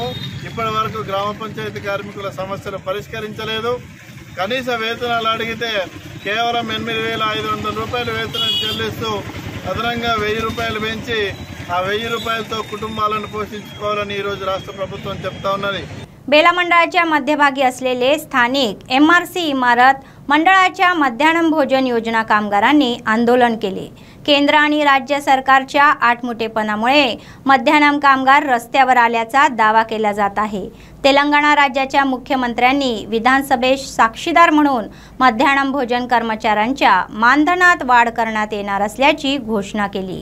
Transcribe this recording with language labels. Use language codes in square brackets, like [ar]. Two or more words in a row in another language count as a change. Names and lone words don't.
[te] ఇప్పటి వరకు గ్రామ పంచాయతీ కార్మికుల సమస్యలు పరిష్కరించలేదు। కనీస వేతనాలు అడిగితే కేవలం 8,500 రూపాయల వేతనం చెల్లిస్తూ అదనంగా 1,000 రూపాయలు పెంచి ఆ 1,000 రూపాయలతో కుటుంబాలను పోషించుకోవాలని ఈ రోజు రాష్ట్ర ప్రభుత్వం చెప్తా ఉన్నది। [mr] बेला मंडळाच्या मध्यभागी असलेले स्थानिक MRC इमारत मंडळाच्या मध्यान्ह भोजन योजना कामगारांनी आंदोलन केले। केंद्र आणि राज्य सरकारच्या आठमुठेपणामुळे मध्यान्ह कामगार रस्त्यावर आल्याचा दावा केला जात आहे। तेलंगणा राज्याच्या मुख्यमंत्र्यांनी विधानसभेत साक्षीदार म्हणून मध्यान्ह भोजन कर्मचाऱ्यांच्या मानधनात वाढ करण्यात येणार असल्याची घोषणा केली।